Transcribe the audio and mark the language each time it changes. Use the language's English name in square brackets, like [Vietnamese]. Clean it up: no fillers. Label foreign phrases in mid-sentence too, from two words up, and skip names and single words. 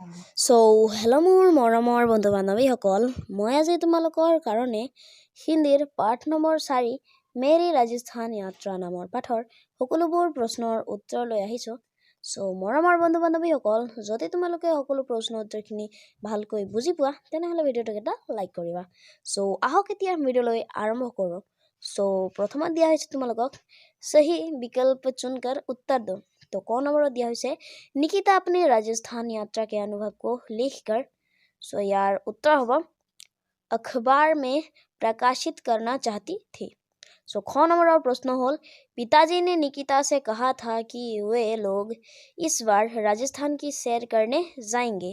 [Assamese] হেল্ল' মোৰ মৰমৰ বন্ধু বান্ধৱীসকল, মই আজি তোমালোকৰ কাৰণে হিন্দীৰ পাঠ নম্বৰ 4 মেৰী ৰাজস্থান যাত্ৰা নামৰ পাঠৰ সকলোবোৰ প্ৰশ্নৰ উত্তৰ লৈ আহিছোঁ। মৰমৰ বন্ধু বান্ধৱীসকল, যদি তোমালোকে সকলো প্ৰশ্নৰ উত্তৰখিনি ভালকৈ বুজি পোৱা তেনেহ'লে ভিডিঅ'টোক এটা লাইক কৰিবা। আহক এতিয়া ভিডিঅ'লৈ আৰম্ভ কৰোঁ। প্ৰথমত দিয়া হৈছে তোমালোকক [Hindi] सही विकल्प चुनकर उत्तर दो। तो क नंबरत दिया हुई निकिता अपनी राजस्थान यात्रा के अनुभव को लिखकर यार उत्तर होगा अखबार में प्रकाशित करना चाहती थी। ख नंबर और प्रश्न होल पिताजी ने निकिता से कहा था कि वे लोग इस बार राजस्थान की सैर करने जाएंगे।